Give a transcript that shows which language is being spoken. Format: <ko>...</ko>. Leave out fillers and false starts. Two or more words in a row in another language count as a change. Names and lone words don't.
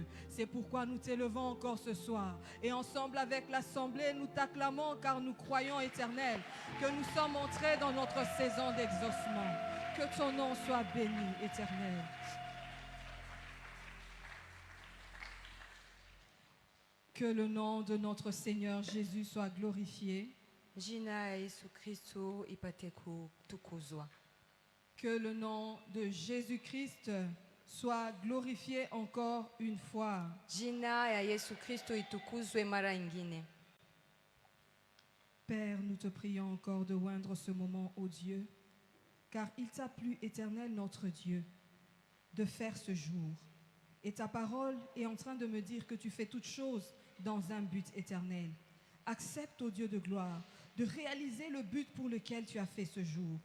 <fr>C'est pourquoi nous t'élevons encore ce soir. Et ensemble avec l'Assemblée, nous t'acclamons, car nous croyons, Éternel, que nous sommes entrés dans notre saison d'exaucement. Que ton nom soit béni, Éternel. Que le nom de notre Seigneur Jésus soit glorifié.</fr> <sw>Jina ya Yesu Kristo ipate kutukuzwa.</sw> <fr>Que le nom de Jésus-Christ soit glorifié encore une fois.</fr> <sw>Jina ya Yesu Kristo itukuzwe mara ingine.</sw> <fr>Père, nous te prions encore de oindre ce moment, ô Dieu, car il t'a plu, Éternel notre Dieu, de faire ce jour. Et ta parole est en train de me dire que tu fais toutes choses dans un but éternel. Accepte, ô Dieu de gloire, de réaliser le but pour lequel tu as fait ce jour.</fr>